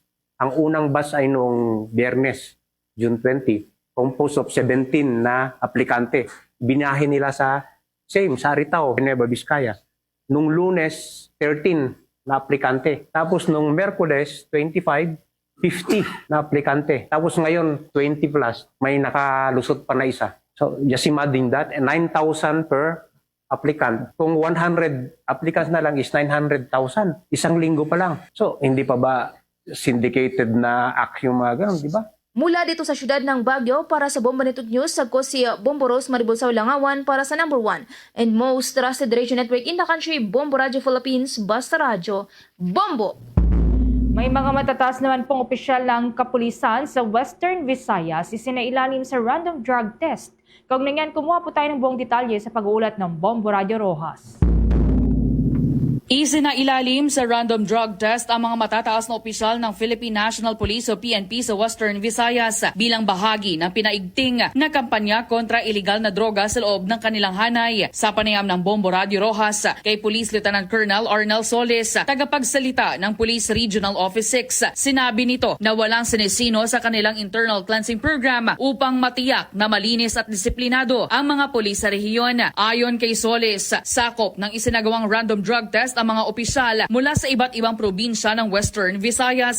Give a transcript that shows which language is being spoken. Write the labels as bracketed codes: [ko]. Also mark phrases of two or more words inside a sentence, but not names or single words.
[tl] Ang unang batch ay noong Biyernes, June 20, composed of 17 na aplikante. Binahe nila sa Aritaw, Nueva Vizcaya. Nung Lunes, 13 na aplikante. Tapos nung Merkules, 25, 50 na aplikante. Tapos ngayon, 20 plus, may nakalusot pa na isa. [en] So, just imagine that, 9,000 per applicant. [tl] Kung 100 applicants na lang is 900,000. Isang linggo pa lang. So, hindi pa ba syndicated na act yung mga ganun, di ba? Mula dito sa siyudad ng Baguio, para sa Bombo Network News, ako si Bombo Rose Maribulsaw Langawan para sa [en] number 1 and most trusted radio network in the country, [tl] Bombo Radio Philippines, Basta Radio, Bombo! May mga matataas naman pong opisyal ng kapulisan sa Western Visayas isinailalim sa [en] random drug test. [tl] Kaugnay niyan, kumuha po tayo ng buong detalye sa pag-uulat ng Bombo Radio Rojas. Isinailalim sa [en] random drug test [tl] ang mga matataas na opisyal ng Philippine National Police o PNP sa Western Visayas bilang bahagi ng pinaigting na kampanya kontra iligal na droga sa loob ng kanilang hanay. Sa panayam ng Bombo Radio Rojas kay Police Lieutenant Colonel Arnel Solis, tagapagsalita ng Police Regional Office 6, sinabi nito na walang sinisino sa kanilang [en] internal cleansing program [tl] upang matiyak na malinis at disiplinado ang mga pulis sa rehiyon. Ayon kay Solis, sakop ng isinagawang [en] random drug test [tl] ang mga opisyal mula sa iba't ibang probinsya ng Western Visayas.